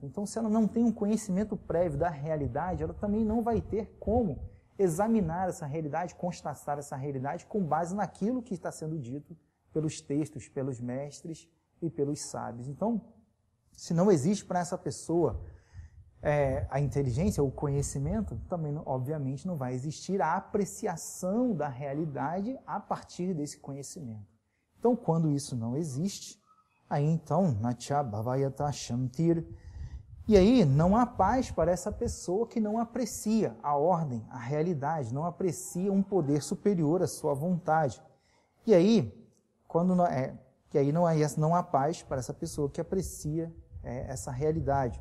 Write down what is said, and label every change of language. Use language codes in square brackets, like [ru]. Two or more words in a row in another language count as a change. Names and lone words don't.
[pt] Então, se ela não tem um conhecimento prévio da realidade, ela também não vai ter como examinar essa realidade, constatar essa realidade com base naquilo que está sendo dito pelos textos, pelos mestres e pelos sábios. Então, se não existe para essa pessoa a inteligência, o conhecimento, também, obviamente, não vai existir a apreciação da realidade a partir desse conhecimento. Então, quando isso não existe, aí então, [sa] nacha bhavayata shantir. [pt] E aí não há paz para essa pessoa que não aprecia a ordem, a realidade, não aprecia um poder superior à sua vontade. E aí, não há paz para essa pessoa que aprecia essa realidade.